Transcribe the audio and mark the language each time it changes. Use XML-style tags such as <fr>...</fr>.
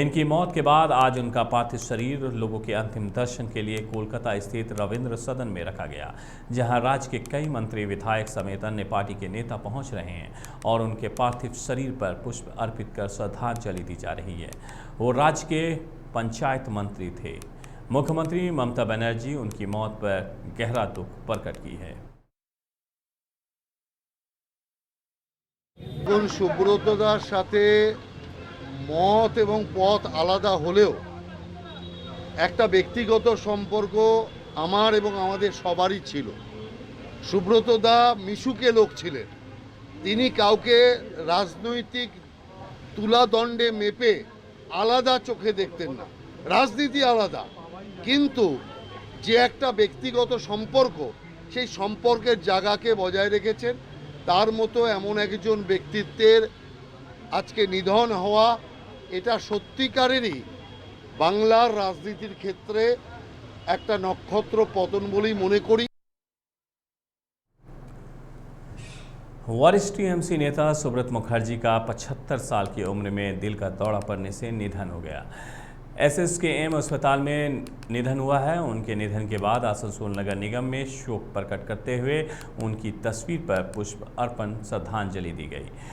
<hi>इनकी मौत के बाद आज उनका पार्थिव शरीर लोगों के अंतिम दर्शन के लिए कोलकाता स्थित रविंद्र सदन में रखा गया, जहां राज्य के कई मंत्री, विधायक समेत अन्य पार्टी के नेता पहुंच रहे हैं और उनके पार्थिव शरीर पर पुष्प अर्पित कर श्रद्धांजलि दी जा रही है। वो राज्य के पंचायत मंत्री थे। मुख्यमंत्री ममता बनर्जी उनकी मौत पर गहरा दुख प्रकट की है।</hi> <bn>সুব্রতদার সাথে মত এবং পথ আলাদা হলেও একটা ব্যক্তিগত সম্পর্ক আমার এবং আমাদের সবারই ছিল। সুব্রতদা মিশুকে লোক ছিলেন। তিনি কাউকে রাজনৈতিক তুলাদণ্ডে মেপে আলাদা চোখে দেখতেন না। রাজনীতি আলাদা, কিন্তু যে একটা ব্যক্তিগত সম্পর্ক, সেই সম্পর্কের জায়গাকে বজায় রেখেছেন। তার মতো এমন একজন ব্যক্তিত্বের আজকে নিধন হওয়া, এটা সত্যিকারেরই বাংলার রাজনীতির ক্ষেত্রে একটা নক্ষত্র পতন বলেই মনে করি।</bn> <hi>वरिष्ठ टीएमसी नेता सुब्रत मुखर्जी का 75 साल की उम्र में दिल का दौरा पड़ने से निधन हो गया। एसएसकेएम अस्पताल में निधन हुआ है। उनके निधन के बाद आसनसोल नगर निगम में शोक प्रकट करते हुए उनकी तस्वीर पर पुष्प अर्पण श्रद्धांजलि दी गई।</hi>